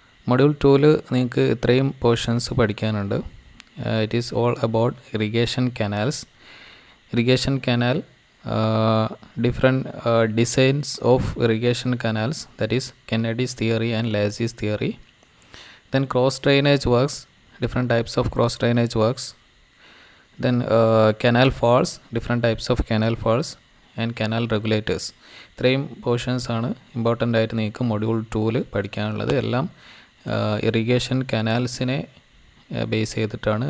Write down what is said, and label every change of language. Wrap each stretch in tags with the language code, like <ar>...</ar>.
<ml>Module 2ൽ നിങ്ങൾക്ക് ഇത്രയും portions പഠിക്കാനുണ്ട്.</ml> <en>It is all about irrigation canals, irrigation canal, different designs of irrigation canals, that is Kennedy's theory and Lacy's theory. Then cross drainage works, different types of cross drainage works. Then canal falls, different types of canal falls and canal regulators.</en> <ml>ഇത്രയും portions ആണ് important ആയിട്ട് നിങ്ങൾക്ക് module 2ൽ പഠിക്കാനുള്ളത്. എല്ലാം irrigation കനാൽസിനെ base ചെയ്തിട്ടാണ്.</ml>